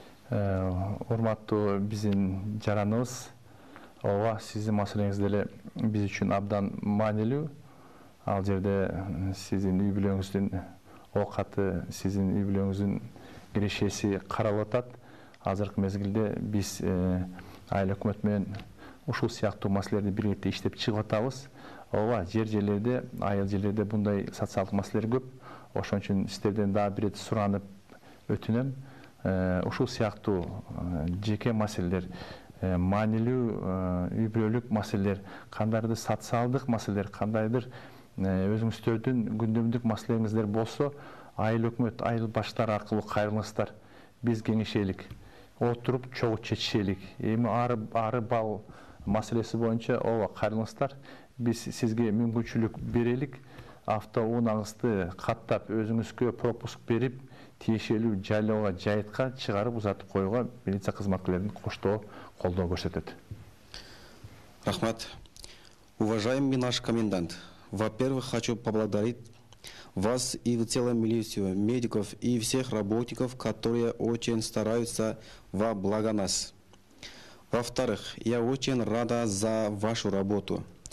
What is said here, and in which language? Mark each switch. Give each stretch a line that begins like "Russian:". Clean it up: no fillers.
Kyrgyz: Урматтуу биздин жараныбыз. Ооба, сиздин маселеңиз деле биз үчүн абдан маанилүү. Ал жерде сіздің үй бүлөңүздүн оокаты, сіздің үй бүлөңүздүн кирешеси каралып атат. Азыркы мезгилде биз айыл өкмөт менен ушул сыяктуу маселелерди биргеликте иштеп чыгып атабыз. Ооба, жерлерде, айыл жерлерде мындай социалдык маселелер көп. Ошон үчүн сиздерден дагы бир рет суранып өтүнөм. Ушул сыяктуу жеке маселелер, маанилүү үй бүлөлүк маселелер, кандайдыр социалдык маселелер, кандайдыр өзүңүздөрдүн күндөмдүк маселеңиздер болсо, айыл өкмөт, айыл баштары аркылуу кайрылыңыздар. Биз кеңешелик, отуруп чогуу чечишелик. Эми ары бал маселеси боюнча ооба кайрылыңыздар. Биз сизге мүмкүнчүлүк берелик. Автоунааңызды каттап, өзүңүзгө пропуск берип, тиешелүү жайлоого, жайытка чыгарып узатып коюуга милиция кызматкерлеринин коштоо колдоо көрсөтөт. Рахмат.
Russian: Уважаемый наш комендант, во-первых, хочу поблагодарить вас и в целом милицию, медиков и всех работников, которые очень стараются во благо нас. Во-вторых, я очень рада за вашу работу.